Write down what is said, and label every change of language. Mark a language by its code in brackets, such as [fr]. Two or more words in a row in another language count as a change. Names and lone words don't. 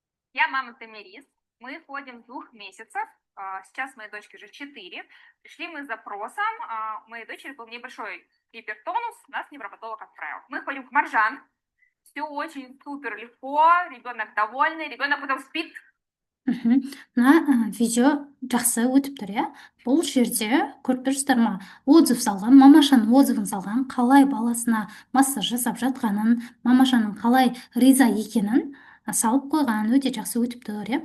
[ru] Я мама Тамирис. Мы ходим с 2 месяцев. Сейчас моей дочке уже 4. Пришли мы с запросом. У моей дочери был небольшой гипертонус. Нас невропатолог отправил. Мы ходим к Маржан. Все очень супер легко. Ребенок довольный. Ребенок потом спит. [kk] мына видео жақсы өтіп тұр, иә. Бұл жерде көріп тұрсыздар ма, отзыв салған, мамашаның отзывын салған, қалай баласына массаж жасап жатқанын, мамашаның қалай риза екенін салып қойған. Өте жақсы өтіп тұр, иә.